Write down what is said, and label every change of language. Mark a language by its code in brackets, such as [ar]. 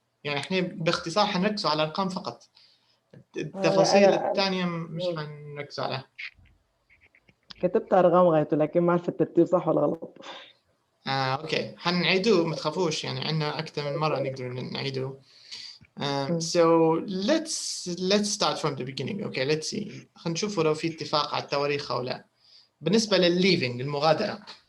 [ar] يعني احنا باختصار حنركز على الأرقام فقط. التفاصيل الثانية مش حنركز عليها. كتبت أرقام غايته لكن ما عرفت الترتيب صح ولا غلط. أوكي، حنعيدوه ما تخافوش، يعني عندنا أكثر من مرة نقدر نعيدوه. [en] So let's start from the beginning. Okay, let's see. [ar] خلينا نشوف لو في اتفاق على التواريخ أو لا. بالنسبة للleaving المغادرة.